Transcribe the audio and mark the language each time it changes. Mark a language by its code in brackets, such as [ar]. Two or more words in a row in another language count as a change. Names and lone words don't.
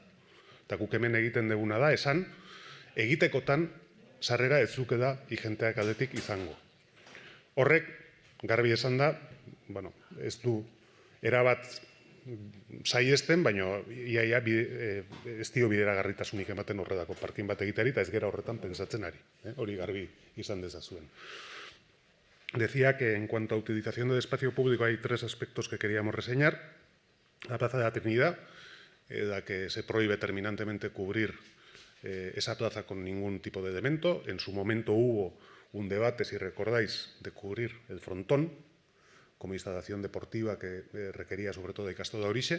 [eu] Eta guk hemen egiten duguna da, esan, egitekotan sarrera ez zuke da igenteak aldetik izango. Horrek, garbi esan da, bueno, ez du erabat saiesten, baina iaia ez dio bideragarritasunik ematen horredako parkin bat egiteari, eta ez gera horretan pentsatzen ari. Hori garbi izan dezazuen. [es] Decía que en cuanto a utilización del espacio público hay tres aspectos que queríamos reseñar. La Plaza de la Trinidad, la que se prohíbe terminantemente cubrir esa plaza con ningún tipo de elemento. En su momento hubo un debate, si recordáis, de cubrir el frontón como instalación deportiva que requería sobre todo de Castro de Orixe.